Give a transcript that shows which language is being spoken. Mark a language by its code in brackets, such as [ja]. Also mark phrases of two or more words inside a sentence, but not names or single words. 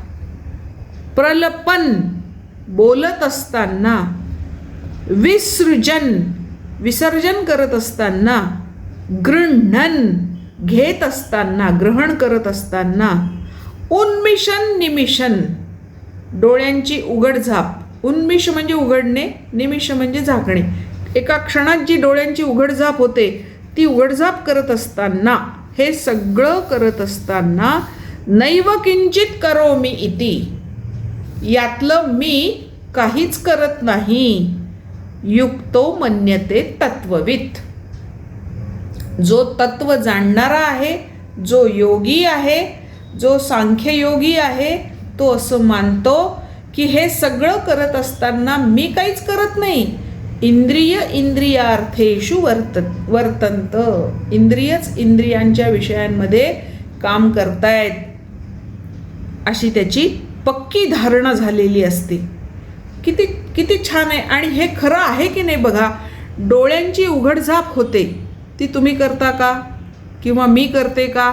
[mr] प्रलपन बोलत असताना, विसृजन विसर्जन करत असताना, गृह्णन घेत असताना, ग्रहण करत असताना, [sa] उन्मिषन निमिषन [mr] डोळ्यांची उघडझाप. उन्मिष म्हणजे उघडणे, निमिष म्हणजे झाकणे. एका क्षणात जी डोळ्यांची उघडझाप होते ती उघडझाप करत असताना, हे सगळं करत असताना, [sa] नैव किंचित करोमि इति [mr] यातलं मी काहीच करत नाही. [sa] युक्तो मन्यते तत्ववित् [mr] जो तत्व जाणणारा आहे, जो योगी आहे, जो सांख्ययोगी आहे, तो असं मानतो की हे सगळं करत असताना मी काहीच करत नाही. [sa] इंद्रियार्थेषु वर्तन्त. [mr] इंद्रियच इंद्रियांच्या विषयांमध्ये काम करतायत अशी त्याची पक्की धारणा झालेली असते. किती छान आहे. आणि हे खरं आहे की नाही बघा. डोळ्यांची उघडझाप होते ती तुम्ही करता का किंवा मी करते का?